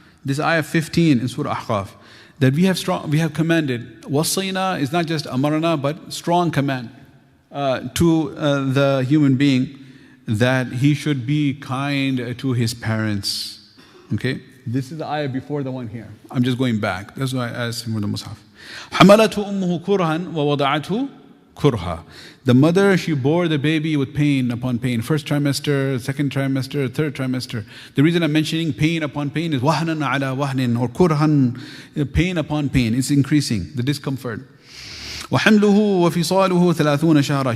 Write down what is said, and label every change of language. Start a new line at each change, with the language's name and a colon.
English: This ayah 15 in Surah Ahqaf. That we have commanded. Wasayna is not just amarna, but strong command to the human being that he should be kind to his parents. Okay? This is the ayah before the one here. I'm just going back. That's why I asked him for the Mus'haf.
Arabic: حَمَلَتْهُ أُمُّهُ كُرْهًا وَوَضَعَتْهُ كُرْهًا.
English: The mother, she bore the baby with pain upon pain. First trimester, second trimester, third trimester. The reason I'm mentioning pain upon pain is
Arabic: وَهْنًا عَلَى وَهْنٍ,
English: or كُرْهًا, pain upon pain. It's increasing, the discomfort.
Arabic: وَحَمْلُهُ وَفِصَالُهُ 30 شهرا.